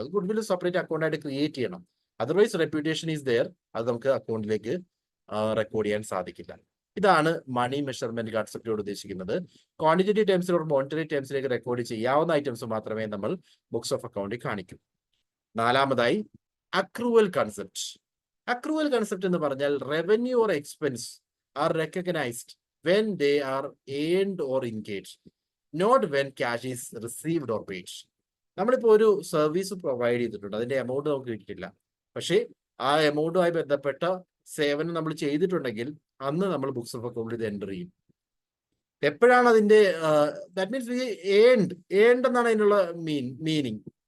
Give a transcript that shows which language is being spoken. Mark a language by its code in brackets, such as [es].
[ml] അത് good will separate account ആയിട്ട് create ചെയ്യണം. [en] otherwise reputation is there, [ml] അത് നമുക്ക് അക്കൗണ്ടിലേക്ക് റെക്കോർഡ് ചെയ്യാൻ സാധിക്കില്ല. ഇതാണ് മണി മെഷർമെന്റ് കൺസെപ്റ്റോട് ഉദ്ദേശിക്കുന്നത്. ക്വാണ്ടിറ്റേറ്റീവ് ടേംസിൽ ഒരു മോണിറ്ററി ടേംസിലേക്ക് റെക്കോർഡ് ചെയ്യാവുന്ന ഐറ്റംസ് മാത്രമേ നമ്മൾ ബുക്സ് ഓഫ് അക്കൗണ്ടിൽ കാണിക്കൂ. നാലാമതായി അക്രൂവൽ കൺസെപ്റ്റ്. [en] accrual concept [ml] എന്ന് പറഞ്ഞാൽ [en] Revenue or expense are recognised when they are earned or engaged, not when cash is received or paid. [ml] നമ്മളിപ്പോൾ ഒരു സർവീസ് പ്രൊവൈഡ് ചെയ്തിട്ടുണ്ട്, അതിന്റെ എമൗണ്ട് നമുക്ക് കിട്ടിയിട്ടില്ല, പക്ഷേ ആ എമൗണ്ടുമായി ബന്ധപ്പെട്ട സേവനം നമ്മൾ ചെയ്തിട്ടുണ്ടെങ്കിൽ അന്ന് നമ്മൾ ബുക്സ് ഓഫ് അക്കൗണ്ടിൽ ഇത് എൻ്റർ ചെയ്യും. എപ്പോഴാണ് അതിന്റെ [en] that means earned [ml] എന്നാണ് അതിനുള്ള മീനിങ്.